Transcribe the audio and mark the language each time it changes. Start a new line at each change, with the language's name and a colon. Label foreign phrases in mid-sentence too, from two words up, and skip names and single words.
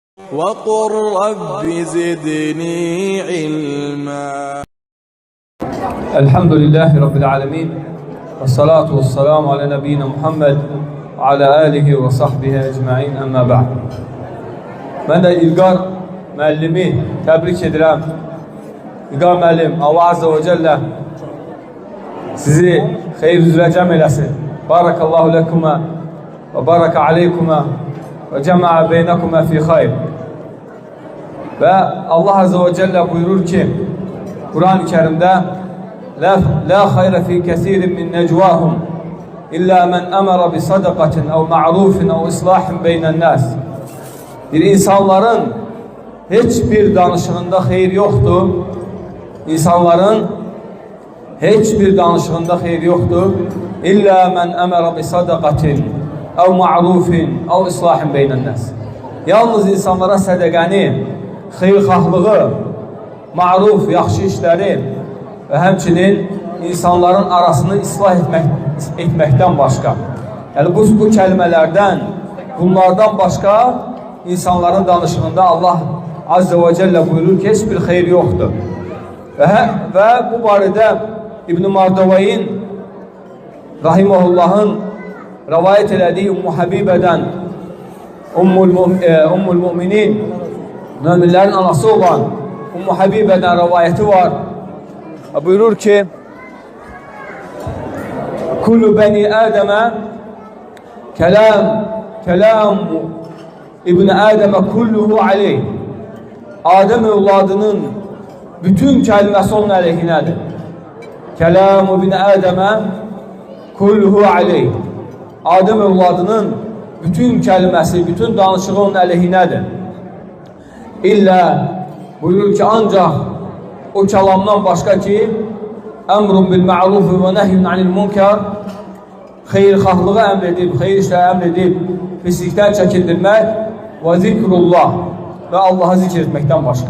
Arabic: وقل رب زدني علما. الحمد لله رب العالمين. والصلاة والسلام على نبينا محمد وعلى آله وصحبه أجمعين، أما بعد.
Azerbaijani: Mən də İlqar müəllimi təbrik edirəm. İlqar müəllim,
Arabic: الله عز وجل
Azerbaijani: sizi xeyir üzrə cəm eləsin.
Arabic: بارك الله لكما وبارك عليكما وجمع بينكما في خير.
Azerbaijani: Və
Arabic: الله عز وجل
Azerbaijani: buyurur ki, Kur'an-ı Kerim'de
Arabic: لا خير في كثير من نجواهم إلا من أمر بصدقة أو معروف أو إصلاح بين الناس.
Azerbaijani: Bir insanların hiçbir danışığında xeyir yoktur. İnsanların hiçbir danışığında xeyir yoktur.
Arabic: إلا من أمر بصدقة أو معروف أو إصلاح بين الناس.
Azerbaijani: Yalnız insanlara sədəqəni, xeyirxahlığı, ma'ruf, yaxşı işləri və həmçinin insanların arasını islah etməkdən başqa. Yəni bu kəlmələrdən, bunlardan başqa insanların danışığında الله عز وجل buyurur ki, heç bir xeyir yoxdur. Və bu barədə İbn-i Mardavayin Rahimahullahın rəvayət elədiyi Ümmü Habibədən Ümmül Müminin, müminlərin anası olan Ümmü Habibədən rəvayəti var. Buyurur ki,
Arabic: كل بني آدم كلام ابن آدم كله عليه.
Azerbaijani: Adem evladının bütün kəlməsi onun əleyhinədir.
Arabic: كلام ابن آدم كله عليه.
Azerbaijani: Adem evladının bütün kəlməsi, bütün danışığı onun əleyhinədir. İlla buyurur ki, ancaq o kəlamdan başqa ki,
Arabic: أمر بالمعروف ونهي عن المنكر,
Azerbaijani: xeyirxahlığı əmr edib, xeyir işləri əmr edib, pislikdən çəkindirmək və zikrullah və Allah'a zikr etməkdən başqa.